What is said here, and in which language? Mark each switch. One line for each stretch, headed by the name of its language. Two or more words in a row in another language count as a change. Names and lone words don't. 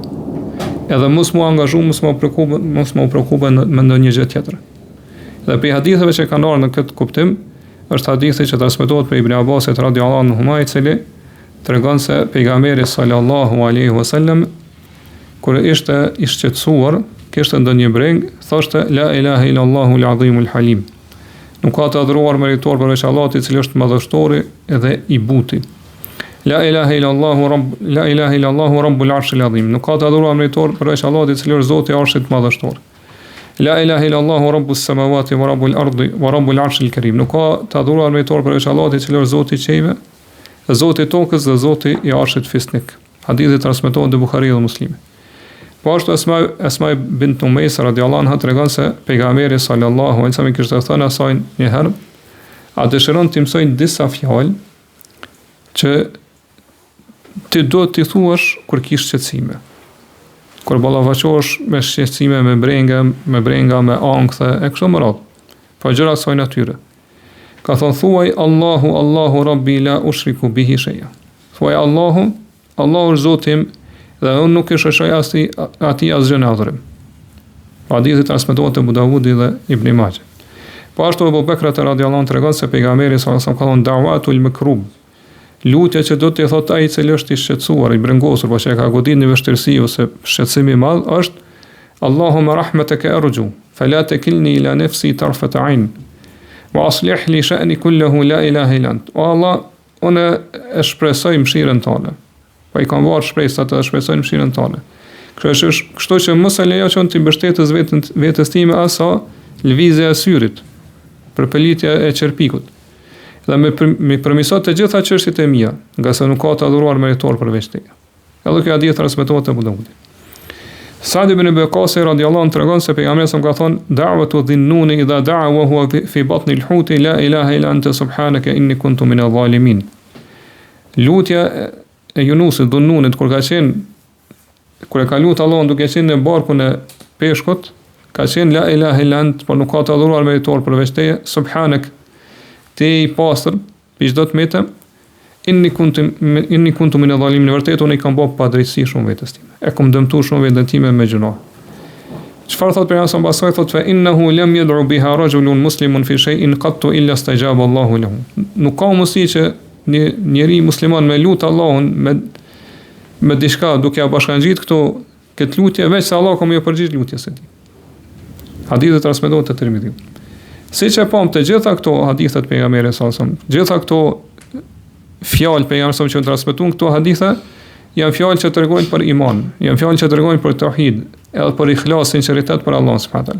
Albanian: Edhe mos mu angazhu, mos mu prekupe me ndonjë gjë tjetër. Dhe për haditheve që kanë ardhur në këtë kuptim, është hadithi që transmetohet për Ibn Abbasit
Arabic: رضي الله عنه,
Albanian: i cili tregon se pejgamberi
Arabic: صلى الله عليه وسلم
Albanian: kur ishte i shqetësuar, kishte ndonjë breng, thoshte
Arabic: لا إله إلا الله العظيم الحليم.
Albanian: Nuk ka të adhuruar meritor përveç Allahut, i cili është madhështori edhe i buti.
Arabic: لا إله إلا الله رب العرش العظيم.
Albanian: Nuk ka të adhuruar meritor përveç Allahut, i cili është Zoti i arshit madhështor.
Arabic: لا إله إلا الله رب السماوات ورب الأرض ورب العرش الكريم.
Albanian: Nuk ka të adhuruar meritor përveç Allahut, i cili është Zoti i qiejve, Zoti i tokës dhe Zoti i arshit fisnik. Hadithi transmetohet në Buhari dhe Muslimi. Po ashtu Esma bint Umays
Arabic: رضي الله عنها
Albanian: tregon se pejgamberi
Arabic: صلى الله عليه وسلم
Albanian: kishte thënë asaj një herë, a dëshiron të mësoj disa fjalë që ti do t'i thuash kur kish shqetësime. Kur ballafaqohesh me shqetësime, me brenga, me ankthë e kështu me radhë. Po gjëra të kësaj natyre. Ka thonë thuaj
Arabic: الله ربي لا أشرك به شيئا.
Albanian: Thuaj Allahu është Zoti im dhe unë nuk e shoqëroj ati asgjë në adhurim. Hadithi transmetohet te Abu Davudi dhe Ibn Majah. Po ashtu Abu Bekr
Arabic: رضي الله عنه
Albanian: tregon se pejgamberi
Arabic: صلى الله عليه وسلم
Albanian: ka thënë
Arabic: دعوة المكروب,
Albanian: lutja që do të thotë ai i cili është i shqetësuar, i brengosur, por që ka goditur në vështirësi ose shqetësim i madh, është
Arabic: اللهم رحمتك أرجو فلا تكلني إلى نفسي طرفة عين وأصلح لي شأني كله لا إله إلا أنت.
Albanian: O Allah, unë e shpresoj mëshirën tënde. Po i kam varë shpresat të shpresoj mëshirën tënde. Kështu që mos e lejo që unë të mbështetës vetës time asa lëvizja e syrit, përpelitja e qerpikut. Dhe me përmisot të gjitha çështjet e mia, nga se nuk ka të adhuruar meritor përveç teje. Edhe kjo hadith transmetohet te Abu Daudi. Sa'd ibn Abi Waqqas
Arabic: رضي الله عنه
Albanian: tregon se pejgamberi sa ka thonë
Arabic: دعوة ذي النون إذ دعا وهو في بطن الحوت لا إله إلا أنت سبحانك إني كنت من الظالمين.
Albanian: Lutja e Yunusit dhunnunit kur e ka lutur Allahun duke qenë në barkun e peshkut, ka qenë
Arabic: لا إله إلا أنت,
Albanian: por nuk ka të adhuruar meritor përveç teje, subhanak, te i pastër, për çdo të metë,
Arabic: إني كنت من الظالمين,
Albanian: në vërtetë unë i kam bërë padrejtësi shumë vetes time. E kam dëmtuar shumë veten time me gjuna. Çfarë thot pejgamberi sa pasoj thot
Arabic: فإنه لم يدع بها رجل مسلم في شيء قط إلا استجاب الله له.
Albanian: Nuk ka mundësi që një njeri musliman me lut Allahun me diçka duke ia bashkangjit këtë lutje veç se Allah ka më përgjigj lutjes së tij. Hadithet transmetohet te Tirmidhi. Siç e pam të gjitha këto hadithet pejgamberit
Arabic: صلى الله عليه وسلم,
Albanian: gjitha këto fjalë pejgamberit që transmetuan këto hadithe janë fjalë që tregojnë për iman, janë fjalë që tregojnë për tauhid, edhe për ikhlas, sinqeritet për Allah
Arabic: سبحانه وتعالى.